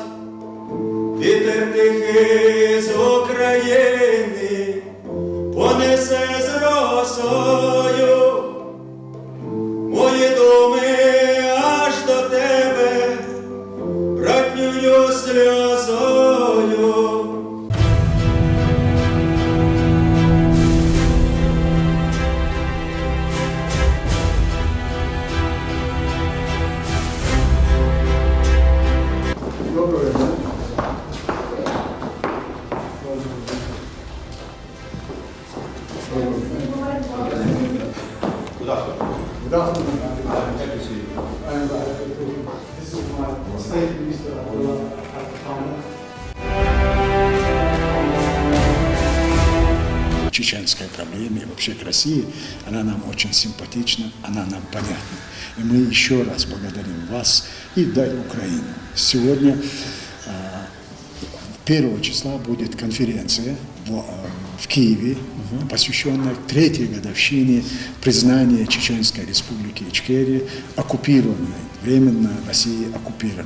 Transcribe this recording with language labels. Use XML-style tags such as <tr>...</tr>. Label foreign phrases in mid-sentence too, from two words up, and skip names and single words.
<uk>Вітер тихий з України понесе з росою мої думи аж до тебе, братньою сльозою. Доброго дня.</uk> <en>Good afternoon. Happy to see you. And this is my State Minister Abdullah Al-Khatami.</en> <ru>Чеченской проблеме, вообще к России, она нам очень симпатична, она нам понятна. И мы еще раз благодарим вас и Украину. Сегодня 1 числа будет конференция в Киеве, посвященная 3-й годовщине признания Чеченской Республики Ичкерия оккупированной, временно Россией оккупированной.</ru>